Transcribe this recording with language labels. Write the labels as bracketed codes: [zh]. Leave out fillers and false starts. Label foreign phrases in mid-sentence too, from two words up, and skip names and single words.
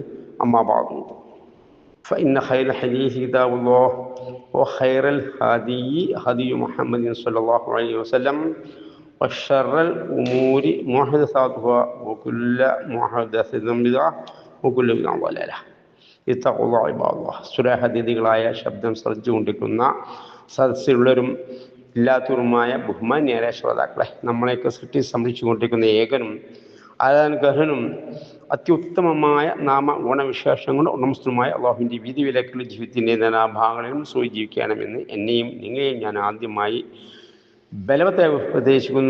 [ar] أما بعد فإن خير الحديث كتاب الله وخير الهدي هدي محمد صلى الله عليه وسلم وشر الأمور محدثاتها وكل محدثة بدعة وكل بدعة ضلالة. اتقوا الله عباد الله. [ml] സുരാഹദീദികളായ ശബ്ദം ശ്രദ്ധിച്ചുകൊണ്ടിരിക്കുന്ന സദസ്സിലുള്ളവരും ഇല്ലാത്തവരുമായ ബഹുമാന്യരായ ശ്രോതാക്കളെ, നമ്മളെയൊക്കെ സൃഷ്ടി സംരക്ഷിച്ചുകൊണ്ടിരിക്കുന്ന ഏകനും ആരാധനകർഹനും അത്യുത്തമമായ നാമ ഗുണവിശേഷങ്ങളും ഉടമസ്ഥനുമായ അള്ളാഹുവിൻ്റെ വിധിവിലക്കുള്ള ജീവിതത്തിൻ്റെ നാനാഭാഗങ്ങളിലും സൂചിപ്പിക്കണമെന്ന് എന്നെയും നിങ്ങളെയും ഞാൻ ആദ്യമായി ബലവത്തെ ഉപദേശിക്കുന്നു.